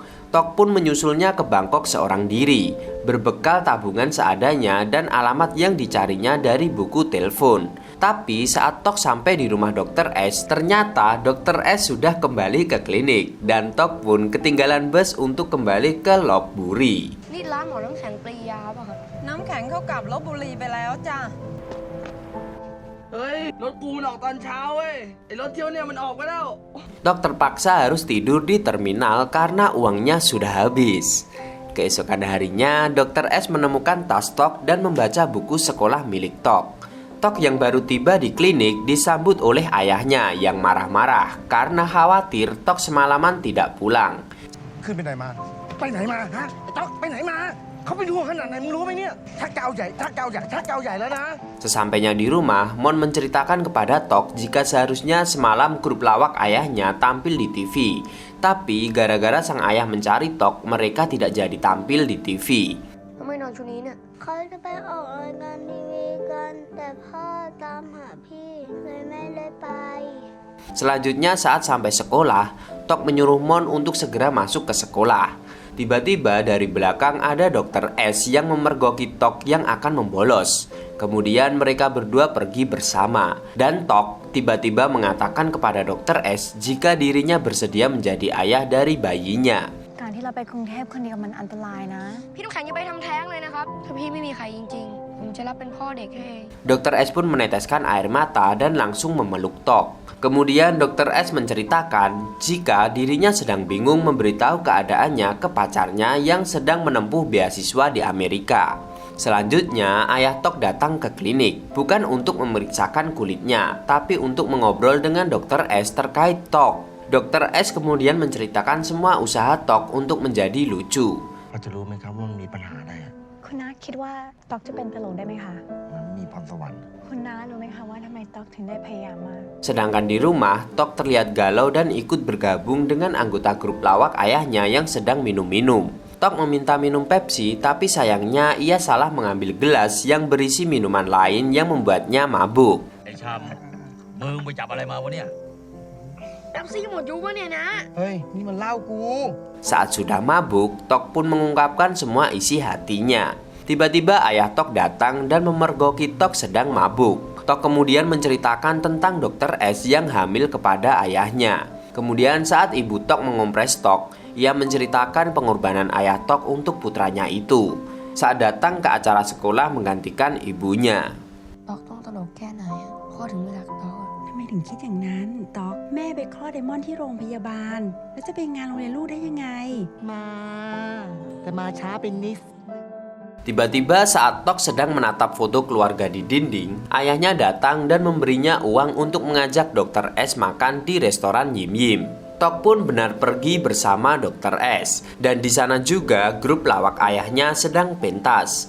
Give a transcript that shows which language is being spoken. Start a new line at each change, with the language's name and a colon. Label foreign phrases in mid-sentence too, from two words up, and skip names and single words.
Indonesian: Tok pun menyusulnya ke Bangkok seorang diri, berbekal tabungan seadanya dan alamat yang dicarinya dari buku telepon. Tapi saat Tok sampai di rumah Dokter S, ternyata Dokter S sudah kembali ke klinik dan Tok pun ketinggalan bus untuk kembali ke Lopburi.
Thai: นี่ร้านหมอน้ำแข็งปรียาป่ะครับ น้ำแข็งเขากลับลพบุรีไปแล้วจ้ะ เฮ้ย รถกูมันออกตอนเช้าเว้ย ไอ้รถเที่ยวเนี่ยมันออกไปแล้ว
Indonesian: Tok terpaksa harus tidur di terminal karena uangnya sudah habis. Keesokan harinya, Dokter S menemukan tas Tok dan membaca buku sekolah milik Tok. Tok yang baru tiba di klinik disambut oleh ayahnya yang marah-marah karena khawatir Tok semalaman tidak pulang.
Thai: ขึ้นไปไหนมา ไปไหนมาฮะไอ้ต๊อกไปไหนมา เขาไปดูขนาดไหนมึงรู้ไหมเนี่ยชักเกาใหญ่แล้วนะ
Indonesian: Sesampainya di rumah, Mon menceritakan kepada Tok jika seharusnya semalam grup lawak ayahnya tampil di TV. Tapi gara-gara sang ayah mencari Tok, mereka tidak jadi tampil di TV.
Thai: ทำไมนอนชุดนี้เนี่ย เขาจะไปออกรายการทีวีกัน แต่พ่อตามหาพี่เลยไม่ได้ไป
Indonesian: Selanjutnya saat sampai sekolah, Tok menyuruh Mon untuk segera masuk ke sekolah. Tiba-tiba dari belakang ada Dokter S yang memergoki Tok yang akan membolos. Kemudian mereka berdua pergi bersama. Dan Tok tiba-tiba mengatakan kepada Dokter S jika dirinya bersedia menjadi ayah dari bayinya.
Thai: การที่เราไปกรุงเทพคนเดียวมันอันตรายนะ พี่น้ำแข็งอย่าไปทำแท้งเลยนะครับ ถ้าพี่ไม่มีใครจริงๆ ผมจะรับเป็นพ่อเด็กให้
Indonesian: Dokter S pun meneteskan air mata dan langsung memeluk Tok. Kemudian Dokter S menceritakan jika dirinya sedang bingung memberitahu keadaannya ke pacarnya yang sedang menempuh beasiswa di Amerika. Selanjutnya, ayah Tok datang ke klinik, bukan untuk memeriksakan kulitnya, tapi untuk mengobrol dengan Dokter S terkait Tok. Dokter S kemudian menceritakan semua usaha Tok untuk menjadi lucu.
Thai: พอจะรู้ไหมครับว่ามันมีปัญหาอะไรอะ คุณน้าคิดว่าต๊อกจะเป็นตลกได้ไหมคะ มันมีพรสวรรค์ คุณน้ารู้ไหมคะว่าทำไมต๊อกถึงได้พยายามมาก
Indonesian: Sedangkan di rumah, Tok terlihat galau dan ikut bergabung dengan anggota grup lawak ayahnya yang sedang minum-minum. Tok meminta minum Pepsi, tapi sayangnya ia salah mengambil gelas yang berisi minuman lain yang membuatnya mabuk.
Thai: ไอ้ชามมึงไปจับอะไรมาวะเนี่ย แป๊บซี่หมดยุกวะเนี่ยนะ เฮ้ย นี่มันเหล้ากู
Indonesian: Saat sudah mabuk, Tok pun mengungkapkan semua isi hatinya. Tiba-tiba ayah Tok datang dan memergoki Tok sedang mabuk. Tok kemudian menceritakan tentang Dr. S yang hamil kepada ayahnya. Kemudian saat ibu Tok mengompres Tok, ia menceritakan pengorbanan ayah Tok untuk putranya itu. Saat datang ke acara sekolah menggantikan ibunya.
Thai: ตอกต้องตลกแค่ไหนอะพ่อถึงไม่รักตอกอะ ทำไมถึงคิดอย่างนั้นต๊อกแม่ไปคลอดไดมอนด์ที่โรงพยาบาล แล้วจะไปงานโรงเรียนลูกได้ยังไง มา แต่มาช้าเป็นนิด
Indonesian: Tiba-tiba saat Tok sedang menatap foto keluarga di dinding, ayahnya datang dan memberinya uang untuk mengajak Dr. S makan di restoran Yim Yim. Tok pun benar pergi bersama Dr. S, dan di sana juga grup lawak ayahnya sedang pentas.